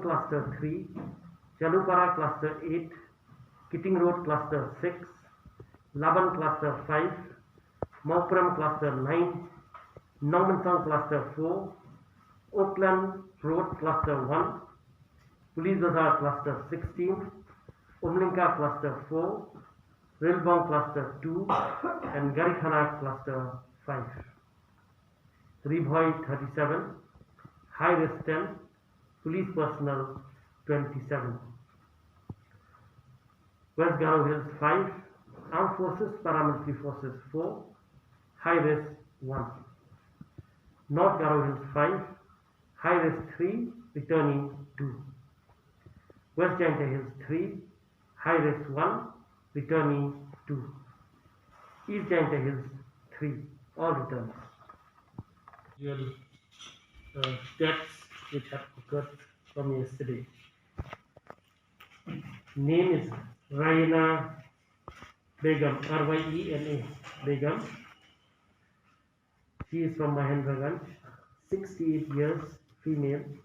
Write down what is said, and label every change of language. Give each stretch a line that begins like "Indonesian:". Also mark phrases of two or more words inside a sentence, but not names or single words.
English: Cluster 3, Jalupara Cluster 8, Kitting Road Cluster 6, Laban Cluster 5, Maupuram Cluster 9, Nongmansong Cluster 4, Oakland Road Cluster 1, Police Bazaar Cluster 16, Umlinka Cluster 4, Rilbong Cluster 2 and Garikhana Cluster 5. Ribhoi 37, high risk 10, police personnel 27. West Garo Hills 5, armed forces, paramilitary forces 4, high risk 1. North Garo Hills 5, high risk 3, returning 2. West Jaintia Hills 3, high risk 1, returning 2. East Jaintia Hills 3, all returns. Usual deaths which have occurred from yesterday. Name is Raina Begum, Ryena Begum. She is from Mahendraganj, 68 years, female.